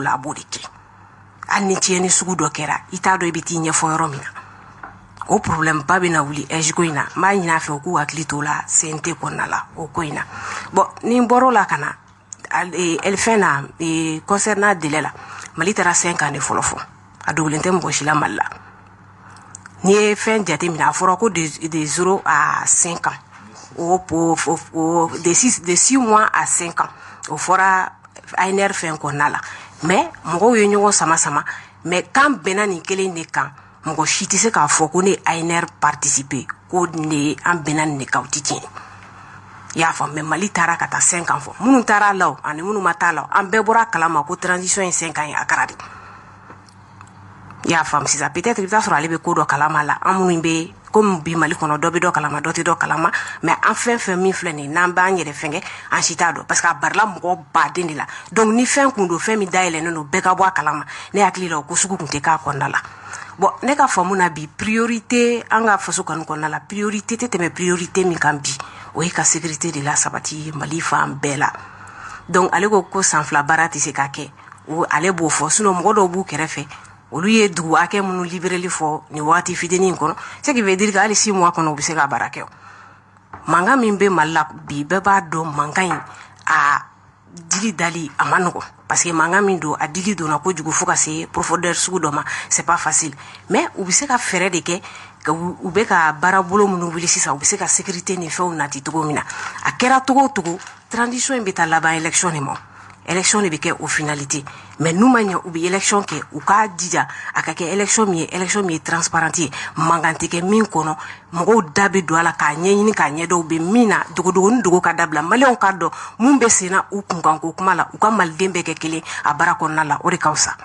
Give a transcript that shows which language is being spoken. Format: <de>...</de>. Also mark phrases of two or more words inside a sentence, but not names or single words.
<bm>la a b'o de kɛ hali ni tiɲɛni sugu dɔ kɛra i t'a dɔn i bɛ t'i ɲɛfɔ yɔrɔ min na o problème ba bɛ na wuli EJ ko in na n b'a ɲini a fɛ u k'u hakili to la CNT kɔnɔna la o ko in na bon ni n bɔr'o la ka na fɛn na</bm> <fr>concernant délai</fr> <bm>la Mali taara 5 ans de fɔlɔ fɔ a dogolen tɛ mɔgɔ si la Mali la n'i ye fɛn jateminɛ a fɔra ko</bm> <fr>de 0 à 5 ans de 6 mois à 5 ans</fr> <bm>o fɔra ANR fɛn kɔnɔna la mais mɔgɔw ye ɲɔgɔn sama mais kan bɛnna nin kelen de kan mɔgɔ si tɛ se k'a fɔ ko ne ANR participer ko ne an bɛnna nin de kan o tɛ tiɲɛ i y'a faamu mais Mali taara ka taa 5 ans fɔ minnu taara la ani minnu ma taa la an bɛɛ bɔra kalama ko transition ye 5 ans ye a kɛra de i y'a faamu sisan peut-être i bɛ taa sɔrɔ ale bɛ ko dɔ kalama la an minnu bɛ komi bi Mali kɔnɔ dɔ bɛ dɔ kalama dɔ tɛ dɔ kalama mais an fɛn fɛn min filɛ nin ye n'an b'an yɛrɛ fɛngɛ an si t'a dɔn parce que a barila mɔgɔ baden de la donc ni fɛn kun don fɛn min dayɛlɛnnen don bɛɛ ka bɔ a kalama ne hakili la o ko sugu kun tɛ k'a kɔnɔna la bon ne ka faamu na bi priorité an ka faso kɔni kɔnɔna la priorité tɛ tɛmɛ priorité min kan bi o ye ka sécurité de la sabati Mali fan bɛɛ la donc ale ko san fila baara tɛ se ka kɛ ale b'o fɔ sinon mɔgɔ dɔw b'u kɛrɛfɛ olu ye dugu hakɛ minnu libérali fɔ nin waati fitinin kɔnɔ</bm> <fr>ce qui veut dire que</fr> <bm>hali 6 mois kɔnɔ u bɛ se ka baara kɛ mankan min bɛ Mali la bi bɛɛ b'a dɔn mankan in a dili dali a ma nɔgɔn parce que mankan min don a dili donna kojugu fo ka se profondeur sugu dɔ ma</bm> <fr>c'est pas facile</fr> <bm>mais u bɛ se ka fɛɛrɛ de kɛ u bɛ ka baara bolo minnu wuli sisan u bɛ se ka sécurité ni fɛnw nati cogo min na a kɛra cogo o cogo transition in bɛ taa laban élection de ma élection de bɛ kɛ o finalité mais n'u ma ɲɛ u bɛ élection kɛ u k'a jija a ka kɛ élection min ye transparente ye mankan tɛ kɛ min kɔnɔ mɔgɔw da bɛ don a la k'a ɲɛɲini k'a ɲɛdɔn u bɛ min na dogodogo ni dogo ka dabila maliyɛnw k'a dɔn mun bɛ senna u kunkanko kuma la u ka maliden bɛɛ kɛ kelen a baara kɔnɔna la o de ka fisa.</bm>